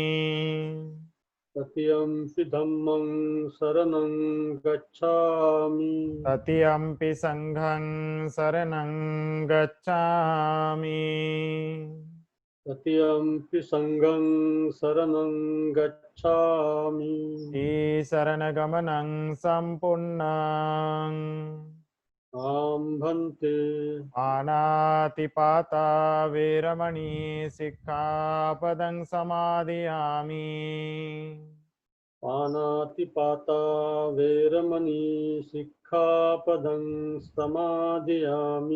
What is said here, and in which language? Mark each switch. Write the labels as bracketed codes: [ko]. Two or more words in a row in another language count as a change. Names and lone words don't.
[pi] तृतीयम्पि धम्मं शरणं गच्छामि तृतीयम्पि संघं शरणं गच्छामि। तृतीयम्पि संघं शरणं गच्छामि [sa] शरणगमनं सम्पूर्णम्। [pi] आं भन्ते पानातिपाता वेरमणि सिक्खापदं समादयामि। पानातिपाता वैरमणि सिक्खापदं समादयामि